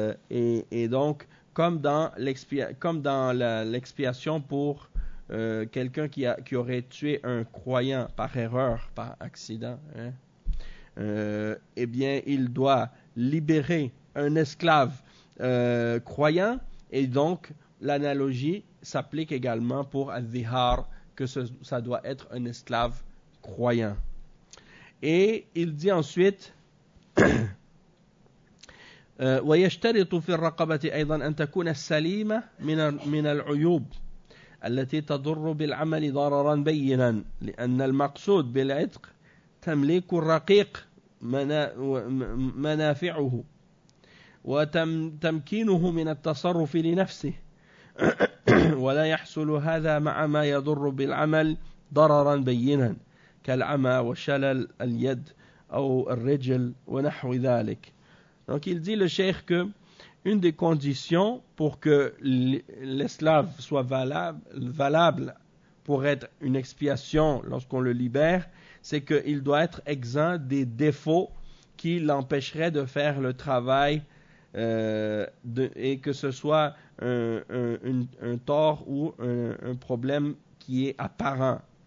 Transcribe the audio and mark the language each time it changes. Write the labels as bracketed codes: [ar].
[fr] Et donc, comme dans l'expiation pour quelqu'un qui aurait tué un croyant par erreur, par accident, il doit libérer un esclave croyant et donc l'analogie s'applique également pour Al-Zihar, que ça doit être un esclave croyant. Et il dit ensuite, [ar] وَيَشْتَرِطُ فِي الرَّقَبَةِ أَيْضًا أَن تَكُونَ السَّلِيمَ مِنَ الْعُيُوبِ الَّتِي تَضُرُّ بِالْعَمَلِ ضَرَرًا بَيِّنًا لِأَنَّ الْمَقْصُودِ بِالْعِتْقِ تَمْلِيكُ الرَّقِيقِ مَنَافِعُهُ وَتَمْكِينُهُ مِنَ التَّصَرُّفِ لِنَفْسِهِ ولا يحصل هذا مع ما يضر بالعمل ضررا بينا كالعمى وشلل اليد او الرجل ونحو ذلك. [fr] Donc il dit le cheikh que une des conditions pour que l'esclave soit valable pour être une expiation lorsqu'on le libère, c'est qu'il doit être exempt des défauts qui l'empêcheraient de faire le travail et que ce soit un tort ou un problème qui est apparent.